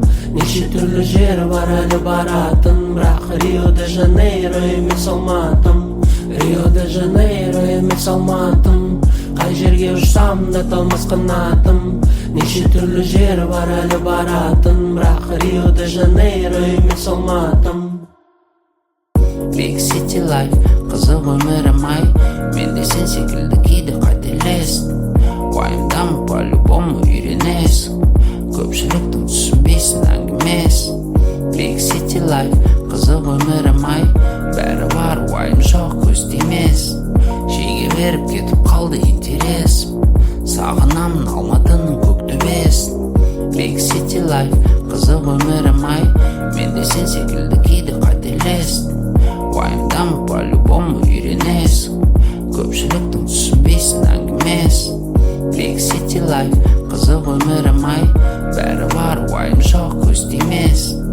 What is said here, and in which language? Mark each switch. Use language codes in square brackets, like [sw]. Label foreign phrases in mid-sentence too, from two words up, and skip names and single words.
[kk] Неше түрлі жер бар әлі баратын, бірақ Рио-де-Жанейро емес Алматым. Рио-де-Жанейро емес Алматым, қай жерге ұшсам да талмас қанатым. Неше түрлі жер бар әлі баратын, бірақ Рио-де-Жанейро емес Алматым. [en] Big city life, [kk] қызық өмірім ай. Мен де сен секілді кейде қателестім. Уайымдамы по-любому үйренесің. Көпшіліктің түсінбейсің әңгімесін. [en] Big city life, [kk] қызық өмірім ай. Бәрі бар, уайым жоқ, көз тимесін. Шеге беріп кетіп қалды интересім. Сағынамын Алматының көк төбесін. [en] Big city life, [kk] қызық өмірім ай. Мен де сен секілді кейде қателестім. Уайымдамы по-любому үйренесің. Көпшіліктің түсінбейсің әңгімесін. [en] Big city life, [kk] қызық өмірім ай. Бәрі бар, уайым жоқ, көз тимесін.